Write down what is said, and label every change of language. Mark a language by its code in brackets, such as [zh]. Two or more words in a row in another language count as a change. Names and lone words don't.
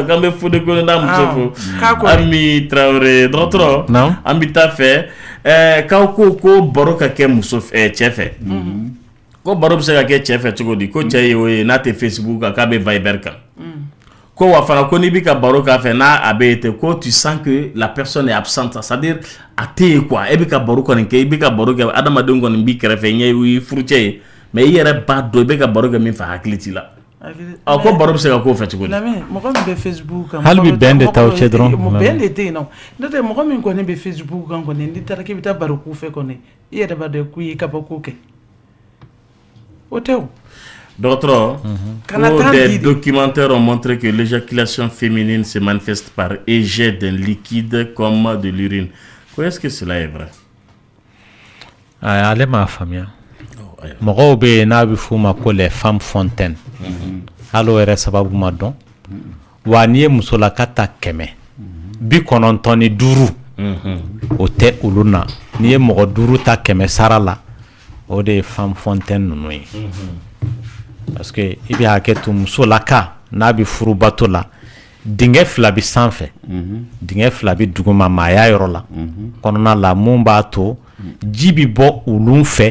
[bm] k'an bɛ Fode Kone n'a muso fo Ami Traoré dɔgɔtɔrɔ an bɛ taa fɛ k'aw ko baro ka kɛ muso cɛ fɛ ko baro bɛ se ka kɛ cɛ fɛ cogo di ko cɛ ye o ye n'a tɛ Facebook kan k'a bɛ Viber kan ko wa fana ko n'i bɛ ka baro k'a fɛ n'a a bɛ yen ko [fr] tu sens que la personne est absente c'est-à-dire [bm] a tɛ yen quoi e bɛ ka baro kɔni kɛ i bɛ ka baro kɛ adamadenw kɔni b'i kɛrɛfɛ ɲɛ i furucɛ ye mais i yɛrɛ b'a dɔn i bɛ ka baro kɛ min fɛ hakili t'i la ko baro bɛ se ka k'o fɛ cogo di mɔgɔ min bɛ Facebook kan hali bi bɛn de t'aw cɛ dɔrɔn bɛn de tɛ yen nɔ n'o tɛ mɔgɔ min kɔni bɛ Facebook kan kɔni n'i taara k'i bɛ taa baro k'u fɛ kɔni i yɛrɛ b'a dɔn k'u ye kabako kɛ o tɛ o [fr] dɔgɔtɔrɔ des documentaires ont montré que l'éjaculation féminine se manifeste par jet d'un liquide comme de l'urine. Est-ce que cela est vrai? [bm] Ale m'a faamuya mɔgɔw bɛ yen n'a bɛ f'u ma ko [fr] les femmes fontaines [bm] hali o yɛrɛ sababu ma dɔn wa n'i ye musolaka ta 195 o tɛ olu na n'i ye mɔgɔ 5 ta 100 sara la o de ye [fr] femme fontaine [bm] ninnu ye [fr] parce que [bm] i bɛ hakɛ to musolaka n'a bɛ furu bato la dingɛ 2 bɛ sanfɛ dingɛ 2 bɛ duguma maaya yɔrɔ la kɔnɔna la mun b'a to ji bɛ bɔ olu fɛ